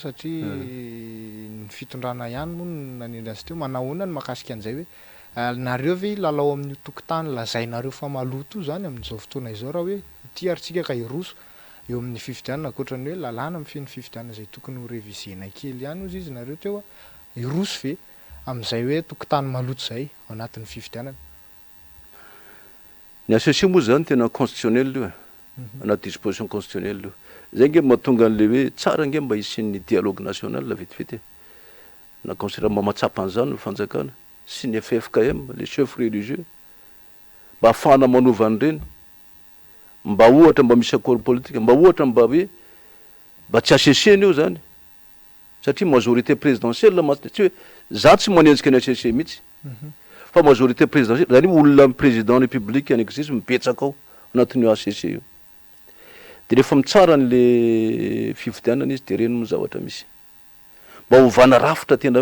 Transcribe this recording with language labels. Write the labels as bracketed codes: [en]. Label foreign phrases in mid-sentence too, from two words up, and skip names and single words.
[mg] satria ny fitondrana ihany moa nanendra azy teo manahoana ny mahakasika an'izay hoe nareo ve lalao amin'ny tokotany lazainareo fa maloto zany amin'izao fotoana izao raha hoe ity aritsika ka iroso eo amin'ny fifidianana akoatrany hoe lalàna amin'ny feny fifidianana zay tokony ho revisena kely ihany ozy izy nareo teo iroso ve amin'izay hoe tokotany maloto zay ao anatin'ny fifidianana ny ACC moa zany tena constitutionnel io anaty [fr] disposition constitutionnelle [mg] io zay nge mahatonga an'le hoe tsara nge mba isin'ny [fr] dialogue national [mg] vetivety na considère mba mahatsapa an'izany ny fanjakana sy ny FFKM [fr] les chefs religieux [mg] mba ahafahana manova an'ireny mba ohatra mba misy [fr] accord politique [mg] mba ohatra mba hoe mba tsy ACC-ny io zany satria [fr] majorité présidentielle [mg] tsy hoe za tsy manenjika ny ACC mihitsy fa [fr] majorité présidentielle [mg] zany olona [fr] président république en exercice [mg] mipetsaka ao anatin'io ACC io de rehefa mitsara n'le fifidianana izy de reny mo zavatra misy mba hovana rafitra tena